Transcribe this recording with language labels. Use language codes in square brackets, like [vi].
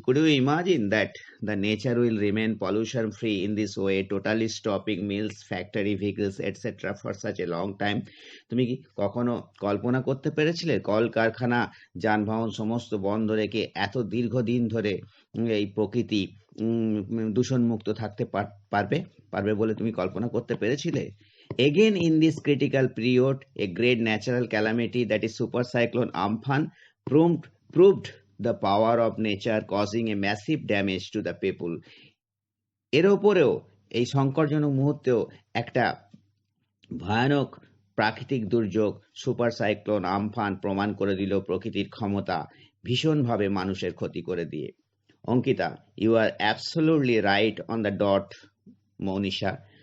[en] Could you imagine that the nature will remain pollution free in this way, totally stopping mills, factory, vehicles etcetera for such a long time? [bn] তুমি কি কখনো কল্পনা করতে পেরেছিলে কলকারখানা, যানবাহন সমস্ত বন্ধ রেখে এত দীর্ঘদিন ধরে এই প্রকৃতি দূষণমুক্ত থাকতে পারবে বলে তুমি কল্পনা করতে পেরেছিলে? [en] Again, in this critical period, a great natural calamity, that is super cyclone Amphan, proved the power of nature, causing a massive damage to the people. [bn] এর ওপরেও এই সংকটজনক মুহূর্তেও একটা ভয়ানক প্রাকৃতিক দুর্যোগ সুপার সাইক্লোন আমফান প্রমাণ করে দিল প্রকৃতির ক্ষমতা ভীষণভাবে মানুষের ক্ষতি করে দিয়ে। [en] Ankita, you are absolutely right on the dot Mounisha.